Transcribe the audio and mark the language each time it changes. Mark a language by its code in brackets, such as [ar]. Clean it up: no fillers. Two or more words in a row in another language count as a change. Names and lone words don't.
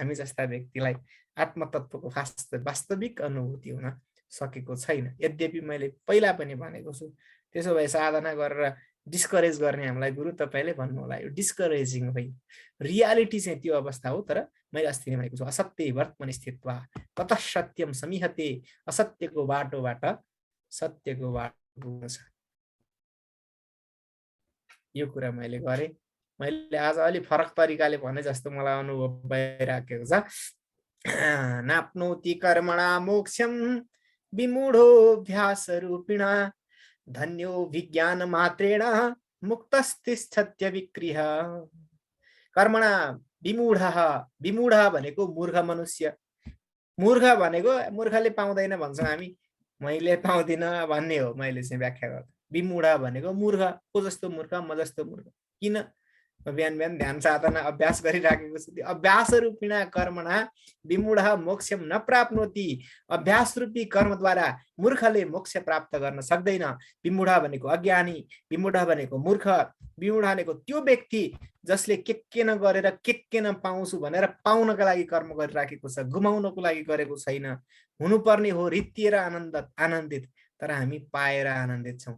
[ne] हामी जस्ता व्यक्तिलाई आत्मतत्त्वको वास्तविक अनुभूति हुन सकेको छैन। यद्यपि मैले पहिला पनि भनेको छु, त्यसो भए साधना गरेर डिस्करेज गर्ने हामीलाई गुरु तपाईँले भन्नु होला, यो डिस्करेजिङ होइन। रियालिटी चाहिँ त्यो अवस्था हो। तर मैले अस्ति नै भनेको छु, [sa] असत्य वर्तमान स्थित्वा ततः सत्यम समिहते। [ne] असत्यको बाटोबाट सत्यको बाटो छ। यो कुरा मैले गरेँ। मैले आज अलि फरक तरिकाले भने जस्तो मलाई अनुभव भइराखेको छ। [sa] नाप्नोति कर्मणा मोक्षम विमूढोऽभ्यास रूपिणा धन्यो विज्ञान मात्रेण मुक्तस्तिष्ठत्य विक्रिय। [ne] कर्मणा विमूढ, विमूढ भनेको मूर्ख मनुष्य, मूर्ख भनेको मूर्खले पाउँदैन भन्छौँ हामी, मैले पाउँदिन भन्ने हो। मैले चाहिँ व्याख्या गर्दा विमूढ भनेको मूर्ख, को जस्तो मूर्ख, म जस्तो मूर्ख। किन? बिहान बिहान ध्यान साधना अभ्यास गरिराखेको छु। [sa] त्यो अभ्यास रूपिणा कर्मणा विमूढ मोक्षम न प्राप्नोति। [ne] अभ्यास रूपी कर्मद्वारा मूर्खले मोक्ष प्राप्त गर्न सक्दैन। विमूढ भनेको अज्ञानी, विमूढ भनेको मूर्ख, विमूढ भनेको त्यो व्यक्ति जसले के नगरेर के नपाउँछु भनेर पाउनको लागि कर्म गरिराखेको छ, गुमाउनको लागि गरेको छैन। हुनुपर्ने हो रित्तिएर आनन्दित, तर हामी पाएर आनन्दित छौँ।